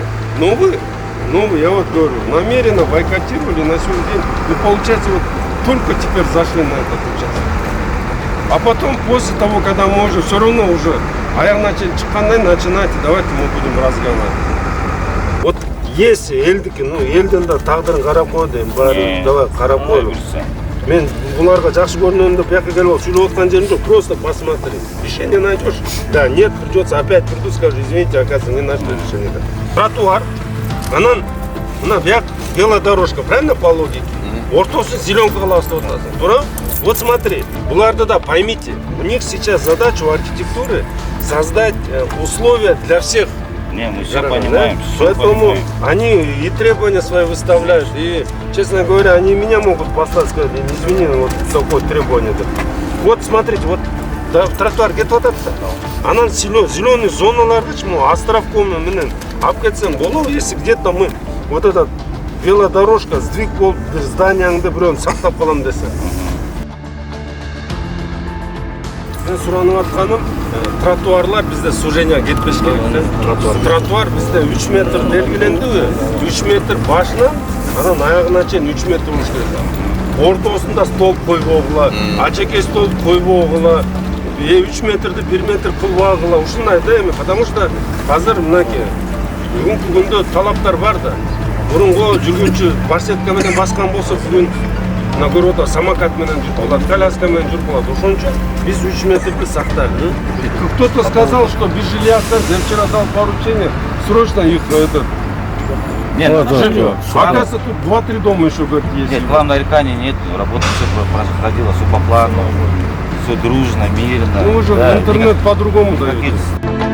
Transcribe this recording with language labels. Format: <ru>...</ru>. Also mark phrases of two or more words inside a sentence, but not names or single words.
<ru>Но вы, я вот говорю, намеренно бойкотировали на сегодняшний день. И получается, вот только теперь зашли на этот участок. А потом, после того, когда мы уже все равно уже, начали начинайте, давайте мы будем разговаривать. Вот если</ru> <ky>элдики, элден да тагдырын карап кой дейм, баары давай карап койлук. Мен буларга жакшы көрүнөм деп бияка келип алып сүйлөп аткан жерим жок,</ky> <ru>просто посмотри. Решение найдешь? Да, нет, придется опять приду, скажу, извините, оказывается, не нашли решение.</ru> <ky>Тротуар, анан мына бияк велодорожка,</ky> <ru>правильно по логике?</ru> <ky>Ортосын зеленка кыласың отасың, туура?</ky> <ru>Вот смотри,</ru> <ky>буларды да</ky> <ru>поймите, у них сейчас задача у архитектуры создать условия для всех. Не, мы все понимаем. Поэтому они и требования свои выставляют. И, честно говоря, они меня могут послать, сказать, извини, вот такое требование. Вот смотрите, вот тротуар</ru> <ky>кетип атат. Анан зеленый зоналарды островком менен алып кетсең болобу,</ky> <ru>если где-то мы вот этот велодорожка сдвиг</ru> <ky>болуп зданияңды бирөөнү сактап калам десе. Мен суранып атканым, тротуарлар бизде сужение кетпеш керек. Тротуар бизде 3 метр белгилендиби? 3 метр башынан анан аягына чейин 3 метр болуш керек. Ортосунда столб койбогула, ачеке столб койбогула, 3 метрди 1 метр кылбагыла, ушундай да эми,</ky> <ru>потому что</ru> <ky>азыр мынакей бүгүнкү күндө талаптар бар да. Мурунку жүргүнчү барсетка менен баскан болсо бүгүн көрүп атат, самокат менен жүрүп алат, коляска менен жүрүп алат. Ошон үчүн биз 3 метрди сактайлы.</ky> <ru>Кто-то сказал, что без жилья остаться. Я вчера дал поручение срочно их Нет, оказывается, тут 2-3 дома еще есть. Нет, рекламных нареканий нет, работа все проходила все по плану, все дружно, мирно. Ну уже да, интернет по-другому дает.</ru>